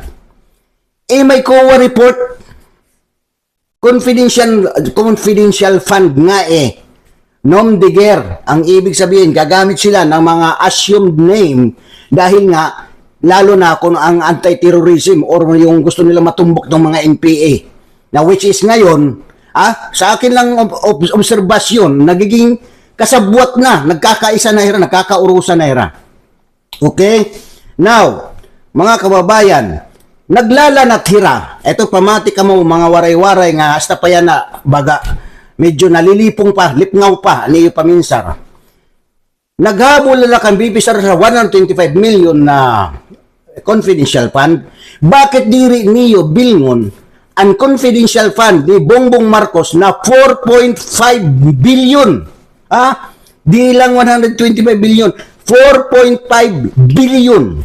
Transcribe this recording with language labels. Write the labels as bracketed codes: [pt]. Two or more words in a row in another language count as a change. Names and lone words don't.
[tl] May [en] COA report confidential fund [tl] nga [fr] nom de guerre. [tl] Ang ibig sabihin gagamit sila ng mga [en] assumed name [tl] dahil nga lalo na kung ang anti-terrorism or yung gusto nila matumbok ng mga NPA na which is ngayon sa akin lang obserbasyon nagiging kasabwat na, [war] nagkakaisa na hira, nagkakaurusan na hira. [tl] Okay? [war] Now, mga kababayan, naglalanat hira. Ito, pamati ka mo, mga waray-waray nga, hasta pa yan na, baga, medyo nalilipong pa, lipngaw pa, niyo paminsar. Naghabol na kang bibisar sa 125 million na [en] confidential fund. [war] Bakit diri niyo bilngon ang [en] confidential fund [war] ni Bongbong Marcos na 4.5 billion? [tl] Di lang 125 billion, 4.5 billion.